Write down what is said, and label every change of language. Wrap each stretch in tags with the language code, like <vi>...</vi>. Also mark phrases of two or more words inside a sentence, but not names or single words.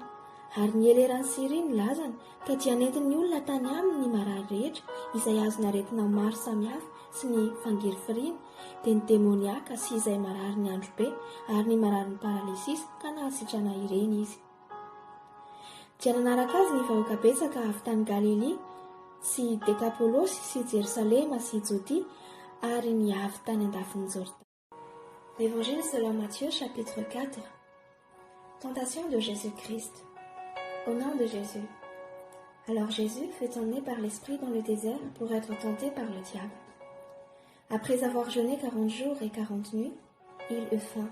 <mg>Ary nieleran'ny Siria ny lazany, ka dia nentin'ny olona tany aminy ny marary rehetra izay azony aretina maro samihafa sy ny fangirifiriana, dia ny demoniaka sy izay marary ny andro be, ary ny marary ny paralysisy ka nahasitrana ireny izy. Dia nanaraka azy ny vahoaka betsaka avy tany Galilea sy Dekapolosy sy Jerusalema sy Jodie, ary ny avy tany andafin'ny Jordana.</mg> <fr>L'Évangile selon Matthieu, chapitre 4. Tentation de Jésus-Christ. Au nom de Jésus. Alors Jésus fut emmené par l'Esprit dans le désert pour être tenté par le diable. Après avoir jeûné 40 jours et 40 nuits, il eut faim.</fr>